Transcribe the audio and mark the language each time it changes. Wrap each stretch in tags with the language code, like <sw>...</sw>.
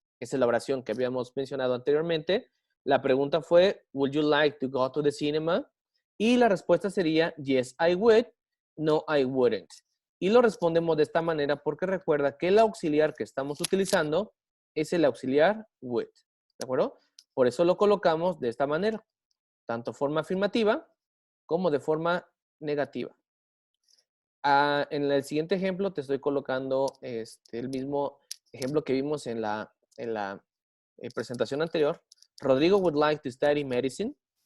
<es>Esa es la oración que habíamos mencionado anteriormente. La pregunta fue,</es> <en>would you like to go to the cinema?</en> <es>Y la respuesta sería,</es> <en>yes, I would. No, I wouldn't.</en> <es>Y lo respondemos de esta manera porque recuerda que el auxiliar que estamos utilizando es el auxiliar would. ¿De acuerdo? Por eso lo colocamos de esta manera, tanto forma afirmativa como de forma negativa. En el siguiente ejemplo te estoy colocando el mismo ejemplo que vimos en la presentación anterior.</es> <en>Rodrigo would like to study medicine.</en>